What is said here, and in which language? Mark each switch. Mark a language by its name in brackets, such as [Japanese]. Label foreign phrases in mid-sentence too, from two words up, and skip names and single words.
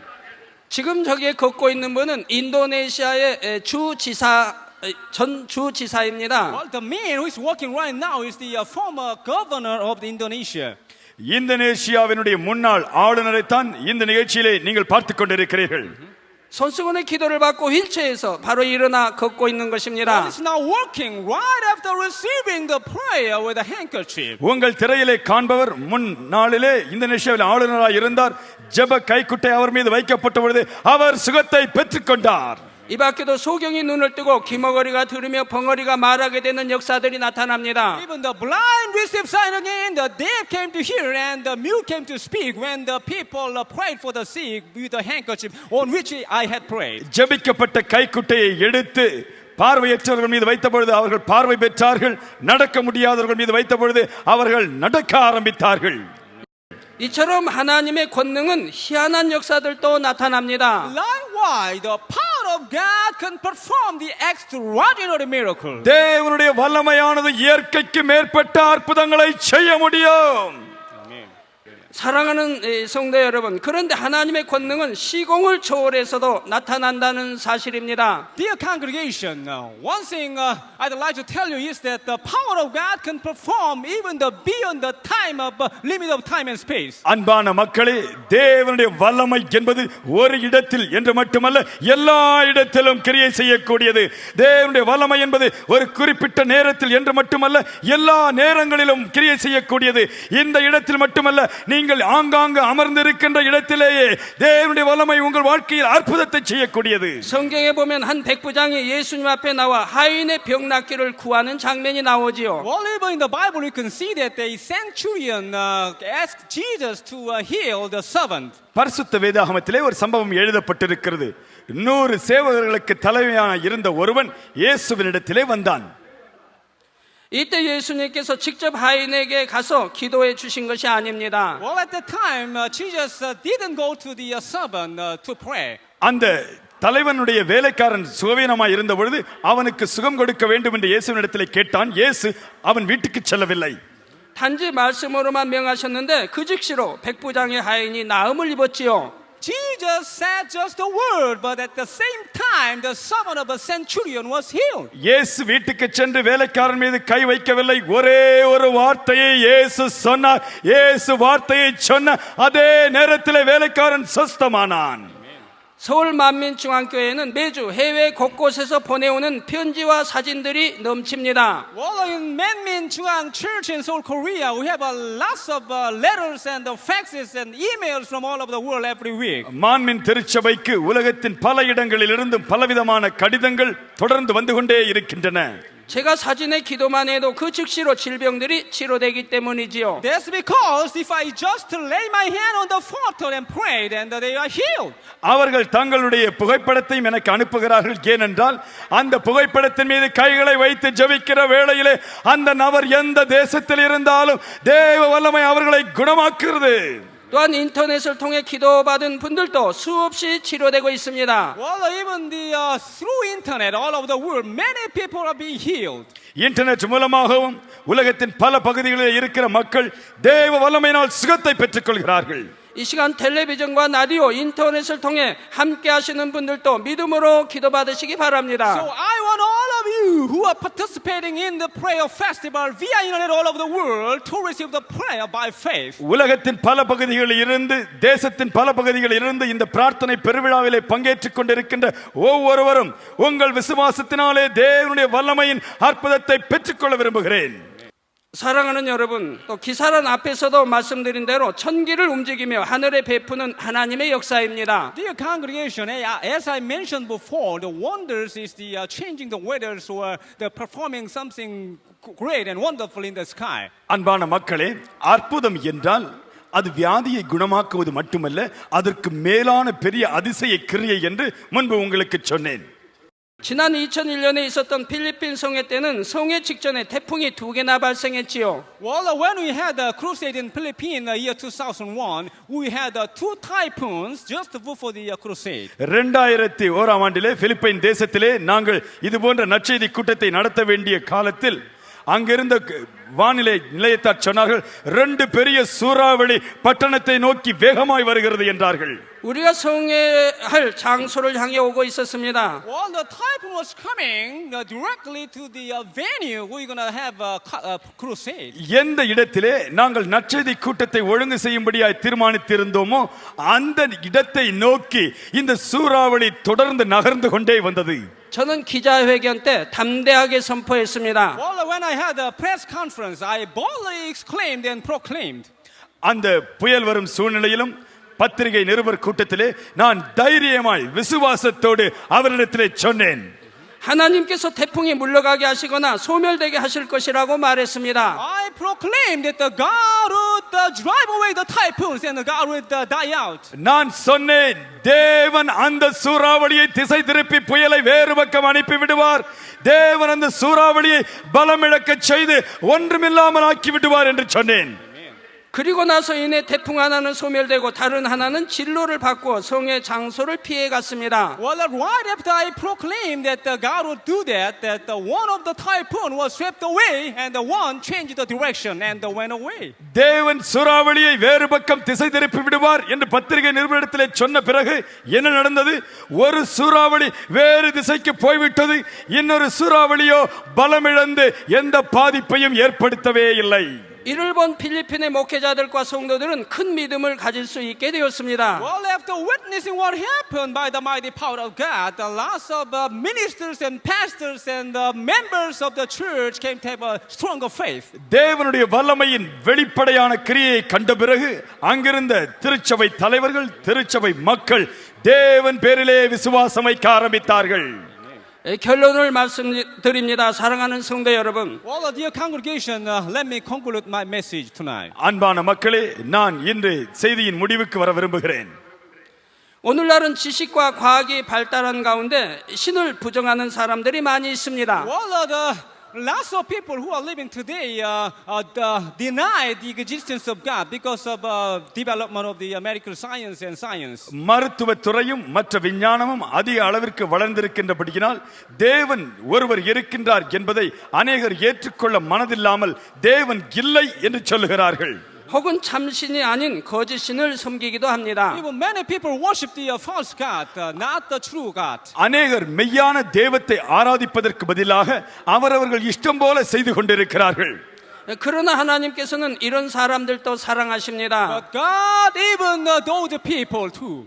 [Korean] 지금 저기에 걷고 있는 분은 인도네시아의 전 주지사입니다. [English] Well, the man who is walking right now is the former governor of Indonesia. [Tamil] இந்தோனேசியாவினுடைய முன்னாள் ஆளுநரைத்தான் இந்த நிகழ்ச்சியிலே நீங்கள் பார்த்துக் கொண்டிருக்கிறீர்கள். [Korean] 손수건의 기도를 받고 휠체어에서 바로 일어나 걷고 있는 것입니다. [English] He's now working right after receiving the prayer with a handkerchief. [Tamil] உங்கள் திரையிலே காண்பவர் முன்னாளிலே இந்தோனேசியாவில் ஆளுநராக இருந்தார். ஜெப கைக்குட்டை அவர் மீது வைக்கப்பட்ட பொழுது அவர் சுகத்தை பெற்றுக்கொண்டார். [Korean] 이 밖에도 소경이 눈을 뜨고 귀머거리가 들으며 벙어리가 말하게 되는 역사들이 나타납니다. [English] Even the blind received sight again, the deaf came to hear, and the mute came to speak when the people prayed for the sick with a handkerchief on which I had prayed. [Tamil] ஜெபிக்கப்பட்ட கைக்குட்டையை எடுத்து பார்வையற்றவர்கள் மீது வைத்த பொழுது அவர்கள் பார்வை பெற்றார்கள். நடக்க முடியாதவர்கள் மீது வைத்த பொழுது அவர்கள் நடக்க ஆரம்பித்தார்கள். [Korean] 이처럼 하나님의 권능은 희한한 역사들도 나타납니다. [English] Likewise, the power of God can perform the extraordinary miracle. [Tamil] தேவனுடைய வல்லமையானது இயற்கைக்கு மேற்பட்ட அற்புதங்களை செய்ய முடியும். [Korean] 사랑하는 성도 여러분, 그런데 하나님의 권능은 시공을 초월해서도 나타난다는 사실입니다. [English] Dear congregation, one thing I'd like to tell you is that the power of God can perform even beyond the time of limit of time and space. [Tamil] அன்பான மக்களே, தேவனுடைய வல்லமை என்பது ஒரு இடத்தில் என்று மட்டுமல்ல, எல்லா இடத்திலும் கிரியை செய்யக்கூடியது. தேவனுடைய வல்லமை என்பது ஒரு குறிப்பிட்ட நேரத்தில் என்று மட்டுமல்ல, எல்லா நேரங்களிலும் கிரியை செய்யக்கூடியது. இந்த இடத்தில் மட்டுமல்ல, நீங்கள் ஆங்காங்கு அமர்ந்திருக்கின்ற இடத்திலேயே தேவனுடைய வல்லமை உங்கள் வாழ்க்கையில் அற்புதத்தை செய்யக்கூடியது. [Korean] 성경에 보면 한 백부장이 예수님 앞에 나와 하인의 병 낫기를 구하는 장면이 나오지요. [English] Well, even in the Bible, you can see that a centurion asked Jesus to heal the servant. [Tamil] பரிசுத்த வேதாகமத்திலே ஒரு சம்பவம் எழுதப்பட்டிருக்கிறது. 100 சேவகர்களுக்கு தலைமையான இருந்த ஒருவன் இயேசுவினிடத்திலே வந்தான். [Korean] 이때 예수님께서 직접 하인에게 가서 기도해 주신 것이 아닙니다. [English] Well, at that time, Jesus didn't go to the servant to pray. [Tamil] அந்த தலைவனுடைய வேலைக்காரன் சுகவீனமாய் இருந்த பொழுது அவனுக்கு சுகம் கொடுக்க வேண்டும் என்று இயேசுவினிடத்திலே கேட்டான். இயேசு அவன் வீட்டுக்கு செல்லவில்லை. [Korean] 단지 말씀으로만 명하셨는데 그 즉시로 백부장의 하인이 나음을 입었지요. [English] Jesus said just a word, but at the same time, the servant of a centurion was healed. [Tamil] இயேசு வீட்டுக்கு சென்று வேலைக்காரன் மீது கை வைக்கவில்லை. ஒரே ஒரு வார்த்தையை இயேசு சொன்னார். இயேசு வார்த்தையை சொன்ன அதே நேரத்தில் வேலைக்காரன் சொஸ்தமானான். [Korean] 서울 만민중앙교회는 매주 해외 곳곳에서 보내오는 편지와 사진들이 넘칩니다. [English] Well, in Manmin Jungang Church in Seoul, Korea, we have lots of letters and faxes and emails from all over the world every week. [Tamil] மான்மின் திருச்சபைக்கு உலகத்தின் பல இடங்களிலிருந்து பலவிதமான கடிதங்கள் தொடர்ந்து வந்து கொண்டே இருக்கின்றன. [Korean] 제가 사진에 기도만 해도 그 즉시로 질병들이 치료되기 때문이지요. [English] That's because if I just lay my hand on the photo and pray, then they are healed. [Tamil] அவர்கள் தங்களுடைய புகைப்படத்தையும் எனக்கு அனுப்புகிறார்கள். ஏனென்றால் அந்த புகைப்படத்தின் மீது கைகளை வைத்து ஜெபிக்கிற வேளையிலே அந்த நபர் எந்த தேசத்தில் இருந்தாலும் தேவ வல்லமை அவர்களை குணமாக்குகிறது. [Korean] 또한 인터넷을 통해 기도받은 분들도 수없이 치료되고 있습니다. [English] Well, even through internet all over the world, many people are being healed. [Tamil] இன்டர்நெட் மூலமாகவும் உலகத்தின் பல பகுதிகளில் இருக்கிற மக்கள் தேவ வல்லமையினால் சுகத்தை பெற்றுக் கொள்கிறார்கள். [Korean] 이 시간 텔레비전과 라디오, 인터넷을 통해 함께 하시는 분들도 믿음으로 기도받으시기 바랍니다. [English] So I want all of you who are participating in the prayer festival via internet all over the world to receive the prayer by faith. [Tamil] உலகத்தின் பல பகுதிகளில் இருந்து, தேசத்தின் பல பகுதிகளில் இருந்து இந்த பிரார்த்தனை பெருவிழாவிலே பங்கேற்றுக் கொண்டிருக்கின்ற ஒவ்வொருவரும் உங்கள் விசுவாசத்தினாலே தேவனுடைய வல்லமையின் அற்புதத்தை பெற்றுக்கொள்ள விரும்புகிறேன். [Korean] 사랑하는 여러분, 또 기사란 앞에서도 말씀드린 대로 천기를 움직이며 하늘에 베푸는 하나님의 역사입니다. [English] Dear congregation, as I mentioned before, the wonders is the changing the weathers or the performing something great and wonderful in the sky. [Tamil] அன்பான மக்களே, அற்புதம் என்றால் அது வியாதியை குணமாக்குவது மட்டுமல்ல, அதற்கு மேலான பெரிய அதிசய கிரியை என்று முன்பு உங்களுக்கு சொன்னேன். [Korean] 지난 2001년에 있었던 필리핀 성회 때는 성회 직전에 태풍이 2개나 발생했지요. [English] Well, when we had a crusade in Philippines in the year 2001, we had 2 typhoons just before the crusade. [Tamil] 2001ஆம் ஆண்டிலே பிலிப்பைன் தேசத்திலே நாங்கள் இது போன்ற நற்செய்தி கூட்டத்தை நடத்த வேண்டிய காலத்தில் அங்கிருந்த வானிலை நிலையத்தார் சொன்னார்கள், 2 பெரிய சூறாவளி பட்டணத்தை நோக்கி வேகமாய் வருகிறது என்றார்கள். [Korean] 우리가 성회할 장소를 향해 오고 있었습니다. [English] Well, the typhoon was coming directly to the venue we're going to have a crusade. [Tamil] எந்த இடத்திலே நாங்கள் நற்செய்தி கூட்டத்தை ஒழுங்கு செய்யும்படியாய் தீர்மானித்திருந்தோமோ அந்த இடத்தை நோக்கி இந்த சூறாவளி தொடர்ந்து நகர்ந்து கொண்டே வந்தது. [Korean] 저는 기자회견 때 담대하게 선포했습니다. [English] Well, when I had a press conference, I boldly exclaimed and proclaimed. [Tamil] அந்த புயல் வரும் சூழ்நிலையிலும் பத்திரிகை நிருபர் கூட்டத்திலே நான் தைரியமாய் விசுவாசத்தோடு அவரிடத்திலே சொன்னேன், [Korean] 하나님께서 태풍이 물러가게 하시거나 소멸되게 하실 것이라고 말했습니다. [English] I proclaimed that the God would drive away the typhoons and the God would die out. [Tamil] நான் சொன்னேன், தேவன் அந்த சூறாவளியை திசை திருப்பி புயலை வேறு பக்கம் அனுப்பி விடுவார். தேவன் அந்த சூறாவளியை பலமிழக்க செய்து ஒன்றுமில்லாமல் ஆக்கி விடுவார் என்று சொன்னேன். [Korean] 그리고 나서 이내 태풍 하나는 소멸되고 다른 하나는 진로를 바꾸어 성의 장소를 피해 갔습니다. [English] Well, right after I proclaimed that God would do that, one of the typhoon was swept away, and the one changed the direction and went away. [Tamil] தேவன் சூறாவளியை வேறு பக்கம் திசை திருப்பி விடுவார் என்று பத்திரிகை நிருபரிடத்திலே சொன்ன பிறகு என்ன நடந்தது? ஒரு சூறாவளி வேறு திசைக்கு போய்விட்டது. இன்னொரு சூறாவளியோ பலமிழந்து எந்த பாதிப்பையும் ஏற்படுத்தவே இல்லை. [Korean] 이를 본 필리핀의 목회자들과 성도들은 큰 믿음을 가질 수 있게 되었습니다. [English] Well, after witnessing what happened by the mighty power of God, the lots of ministers and pastors and members of the church came to have a stronger faith. [Tamil] தேவனுடைய வல்லமையின் வெளிப்படையான கிரியையை கண்ட பிறகு அங்கிருந்த திருச்சபை தலைவர்கள், திருச்சபை மக்கள் தேவன் பேரிலே விசுவாசம் வைக்க ஆரம்பித்தார்கள். [Korean] 결론을 말씀드립니다. 사랑하는 성도 여러분. [English] Well, dear congregation, let me conclude my message tonight. [Tamil] அன்பான மக்களே, நான் இன்று செய்தியின் முடிவுக்கு வர விரும்புகிறேன். [Korean] 오늘날은 지식과 과학이 발달한 가운데 신을 부정하는 사람들이 많이 있습니다. [English] Well, lots of people who are living today deny the existence of God because of development of the medical science and science. [Tamil] மருத்துவத்துறையும் மற்ற விஞ்ஞானமும் அதிக அளவிற்கு வளர்ந்திருக்கின்றபடியினால் தேவன் ஒருவர் இருக்கின்றார் என்பதை அநேகர் ஏற்றுக்கொள்ள மனதில்லாமல் தேவன் இல்லை என்று சொல்லுகிறார்கள். [Korean] 혹은 참신이 아닌 거짓 신을 섬기기도 합니다. [English] Even many people worship the false God, not the true God. [Tamil] அநேகர் மெய்யான தெய்வத்தை ஆராதிப்பதற்கு பதிலாக அவரவர்கள் இஷ்டம் போல செய்து கொண்டிருக்கிறார்கள். [Korean] 그러나 하나님께서는 이런 사람들도 사랑하십니다. [English] But God even those people too.